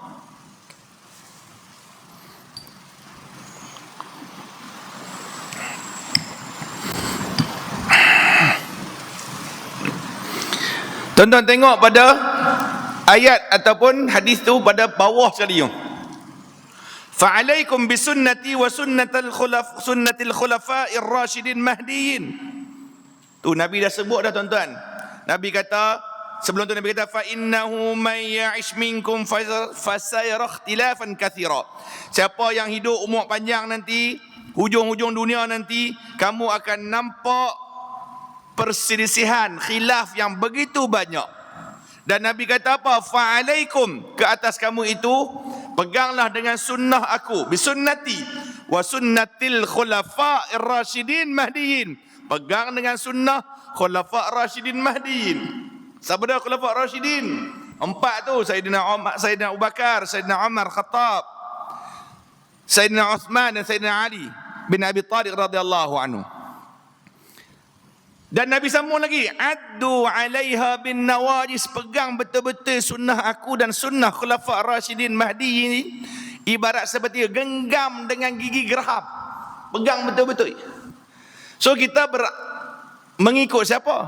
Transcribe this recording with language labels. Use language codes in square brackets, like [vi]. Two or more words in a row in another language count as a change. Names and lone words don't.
[ms] Tuan-tuan tengok pada ayat ataupun hadis tu pada bawah sekali. [ar] فعليكم بسنتي وسنة الخلفاء الراشدين المهديين. [ms] Tu Nabi dah sebut dah tuan-tuan. Nabi kata, sebelum tu Nabi kata [ar] فإنه من يعش منكم فسيرى اختلافا كثيرا. [ms] Siapa yang hidup umur panjang nanti, hujung-hujung dunia nanti, kamu akan nampak perselisihan, khilaf yang begitu banyak. Dan Nabi kata apa? Fa'alaikum, ke atas kamu itu peganglah dengan sunnah aku, [ar] بسنتي وسنة الخلفاء الراشدين المهديين. [ms] pegang dengan sunnah Khulafa' Rashidin Mahdiin. Siapa dia Khulafa' Rashidin? 4 tu, Sayyidina Umar, Sayyidina Abu Bakar, Sayyidina Umar Khattab, Sayyidina Uthman dan Sayyidina Ali bin Abi Thalib [ar] رضي الله عنه. [ms] Dan Nabi sambung lagi, [ar] عضوا عليها بالنواجذ, [ms] pegang betul-betul sunnah aku dan sunnah Khulafa' Rashidin Mahdi ini ibarat seperti genggam dengan gigi geraham. Pegang betul-betul. So kita mengikut siapa?